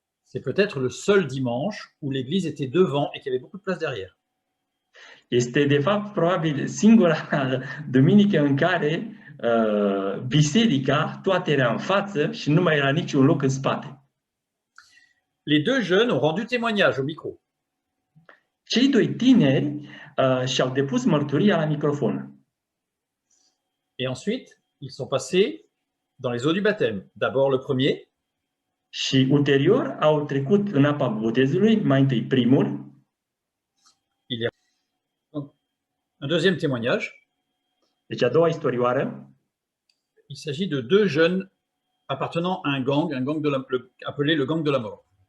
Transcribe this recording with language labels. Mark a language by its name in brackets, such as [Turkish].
[French] C'est peut-être le seul dimanche où l'église était devant et qu'il y avait beaucoup de place derrière. [Romanian] Este, de fapt, probabil singura duminică în care biserica toate era în față și nu mai era niciun loc în spate. [French] Les deux jeunes ont rendu témoignage au micro. [Romanian] Cei doi tineri și-au depus mărturia la microfon. [French] Et ensuite, ils sont passés dans les eaux du baptême. D'abord le premier, [Romanian] Și ulterior au trecut în apa botezului, mai întâi primul, [French] un deuxième témoignage. [Romanian] deci a doua istorioară. [French] Il s'agit de deux jeunes appartenant à un gang de appelé le gang de la mort.